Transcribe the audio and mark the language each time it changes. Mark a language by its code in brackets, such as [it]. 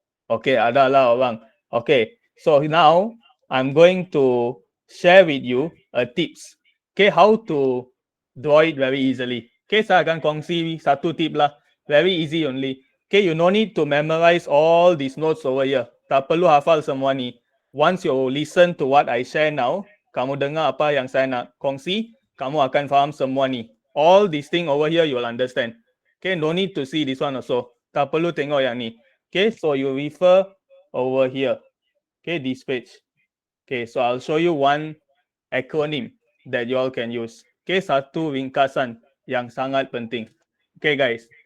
[en] Okay, [ms] adalah orang. [en] Okay, so now I'm going to share with you a tips. Okay, how to draw it very easily. Okay, [ms] saya akan kongsi satu tip lah. [en] Very easy only. Okay, you no need to memorize all these notes over here. [ms] Tak perlu hafal semua ni. [en] Once you listen to what I share now, [ms] kamu dengar apa yang saya nak kongsi, kamu akan faham semua ni. [en] All these thing over here you will understand. Okay, no need to see this one also. [ms] Tak perlu tengok yang ni. [en] Okay, so you refer over here. Okay, this page. Okay, so I'll show you one acronym that you all can use. [ms] Okay, satu ringkasan yang sangat penting. Okay, guys.